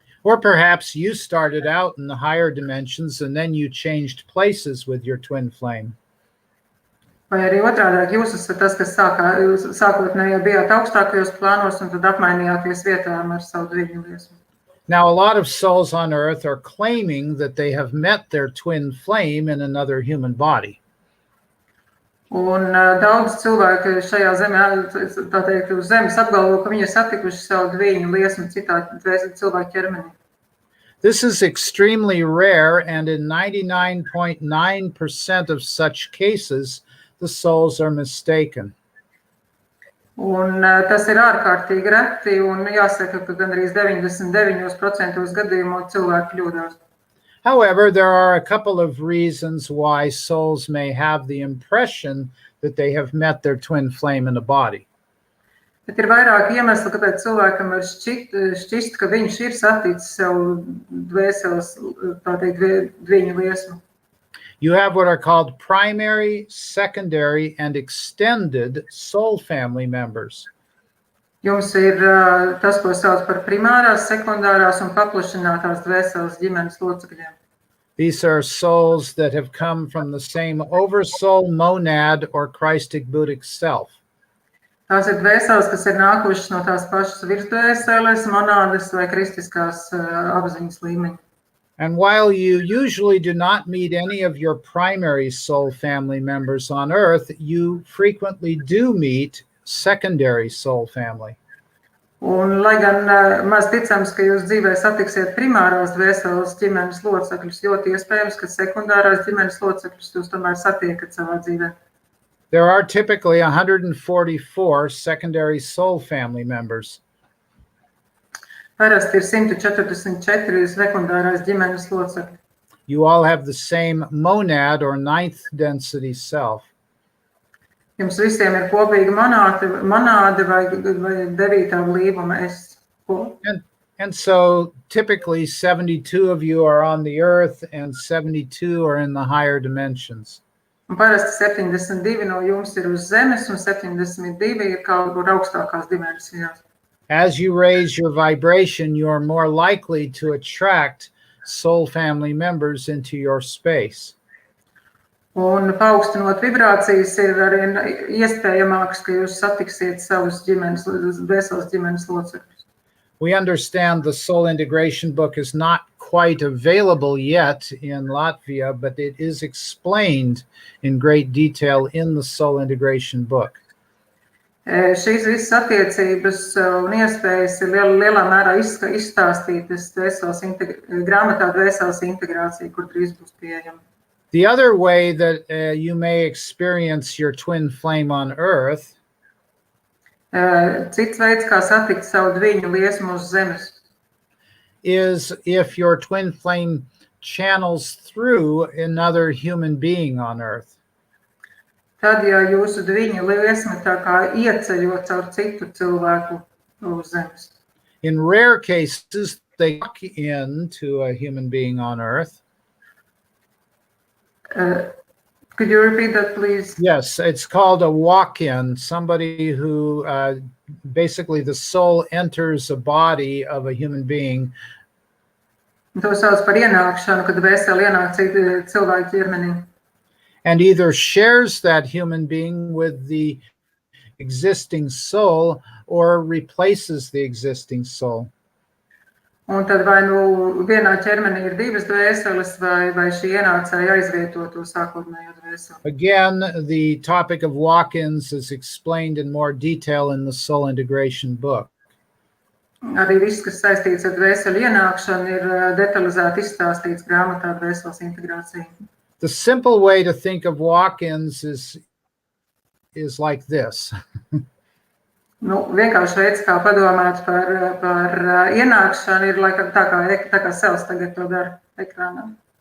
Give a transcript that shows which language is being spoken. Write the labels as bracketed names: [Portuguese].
[English] Or perhaps you started out in the higher dimensions and then you changed places with your twin flame. [Latvian] Vai arī otrādāk, jūs esat tas, kas sākotnēji bijāt augstākajos plānos un tad apmainījāties vietām ar savu dviņu liesmu. [English] Now, a lot of souls on Earth are claiming that they have met their twin flame in another human body. [Latvian] Un daudz cilvēku šajā zemē, tā teikt, uz zemes apgalvo, ka viņi ir satikuši savu dviņu liesmu citā cilvēku ķermenī. [English] This is extremely rare, and in 99.9% of such cases, the souls are mistaken. [Latvian] Un tas ir ārkārtīgi reti, un jāsaka, ka gandrīz 99% gadījumu cilvēki kļūdās. [English] However, there are a couple of reasons why souls may have the impression that they have met their twin flame in a body. [Latvian] Bet ir vairāk iemesli, kāpēc cilvēkam var šķist, ka viņš ir saticis savu dvēseles, tā teikt, dviņu liesmu. [English] You have what are called primary, secondary, and extended soul family members. [Latvian] Jums ir tas, ko sauc par primārās, sekundārās un paplašinātās dvēseles ģimenes locekļiem. [English] These are souls that have come from the same oversoul, monad, or Christic Buddhic self. [Latvian] Tās ir dvēseles, kas ir nākušas no tās pašas virsdvēseles, monādes vai kristiskās apziņas līmeņa. [English] And while you usually do not meet any of your primary soul family members on Earth, you frequently do meet secondary soul family. [Latvian] Un, lai gan maz ticams, ka jūs dzīvē satiksiet primārās dvēseles ģimenes locekļus, ļoti iespējams, ka sekundārās ģimenes locekļus jūs tomēr satiekat savā dzīvē. [English] There are typically 144 secondary soul family members. [Latvian] Parasti ir 144 sekundārās ģimenes locekļi. [English] You all have the same monad or ninth density self. [Latvian] Jums visiem ir kopīga monāde vai 9. līvuma es. [English] And so typically 72 of you are on the earth and 72 are in the higher dimensions. [Latvian] Un parasti 72 no jums ir uz zemes un 72 ir kaut kur augstākās dimensijās. [English] As you raise your vibration, you are more likely to attract soul family members into your space. [Latvian] Un paaugstinot vibrācijas ir arī iespējamāks, ka jūs satiksiet savus dvēseles ģimenes locekļus. [English] We understand the soul integration book is not quite available yet in Latvia, but it is explained in great detail in the soul integration book. [Latvian] Šīs visas attiecības un iespējas ir lielā mērā izstāstītas grāmatā Dvēseles integrācija, kur drīz būs pieejama. [English] The other way that you may experience your twin flame on Earth [Latvian] Cits veids, kā satikt savu dviņu liesmu uz zemes, [English] is if your twin flame channels through another human being on Earth. [Latvian] tad, ja jūsu dviņu liesma tā kā ieceļo caur citu cilvēku uz zemes. [English] In rare cases, they walk into a human being on Earth. Could you repeat that, please? Yes, it's called a walk-in, somebody who basically the soul enters a body of a human being. [Latvian] To sauc par ienākšanu, kad dvēsele ienāk citu cilvēku ķermenī. [English] And either shares that human being with the existing soul or replaces the existing soul. [Latvian] Un tad vai nu vienā ķermenī ir divas dvēseles, vai šī ienācēja aizvieto to sākotnējo dvēseli. [English] Again, the topic of walk-ins is explained in more detail in the soul integration book. [Latvian] Arī viss, kas saistīts ar dvēseli ienākšanu, ir detalizēti izstāstīts grāmatā Dvēseles integrācija. [English] The simple way to think of walk-ins is like this. [Latvian] Vienkārši veids, kā padomāt par ienākšanu, ir laikam tā kā Sals tagad to dara ekrānā.